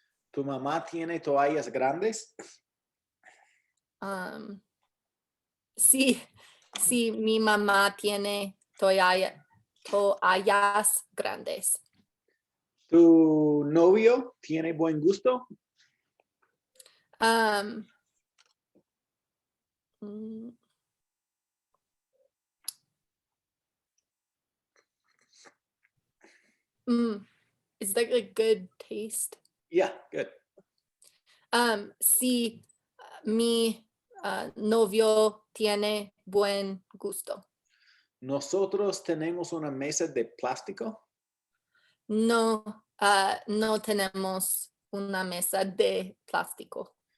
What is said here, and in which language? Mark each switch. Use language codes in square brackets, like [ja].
[es] ¿Tu mamá tiene toallas grandes? Sí, sí, mi mamá tiene toallas grandes. ¿Tu novio tiene buen gusto? [en] Um, mm, is that like good taste? Yeah, good. [es] Sí, mi novio tiene buen gusto. ¿Nosotros tenemos una mesa de plástico? No, no tenemos una mesa de plástico.